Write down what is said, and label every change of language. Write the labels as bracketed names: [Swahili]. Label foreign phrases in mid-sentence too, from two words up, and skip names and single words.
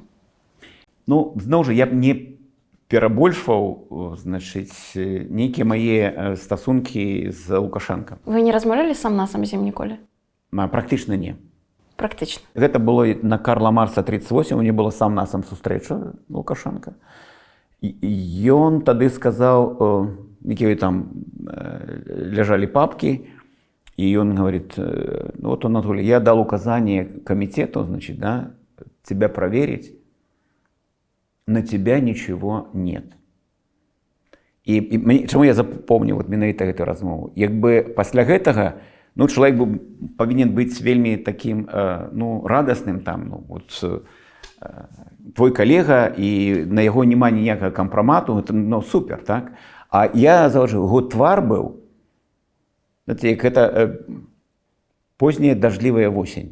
[Belarusian] Ну, зноў жа, я б не перабольшваў, значыць, нейкія мае стасункі з Лукашенко. Вы не размаўлялі сам-насам з ім ніколі? Практычна не. Практычна. Гэта было на Карла Марса 38, у мяне была сам-насам сустрэча Лукашенко. Ён тады сказаў, якія там [Russian] лежали папки, и он говорит, ну вот, Анатолий, я дал указание комитету, значит, да, тебя проверить, на тебя ничего нет. И чему я запомнил вот [Belarusian] менавіта гэтую размову? Якби пасля гэтага, ну, чалавек павінен быць вельмі таким, ну, радасным там, ну, вот, твой калега, і на яго няма ніякага кампрамату, ну, супер, так? А я заўжды, яго твар быў, знаете, як гэта позняя дажджлівая восень.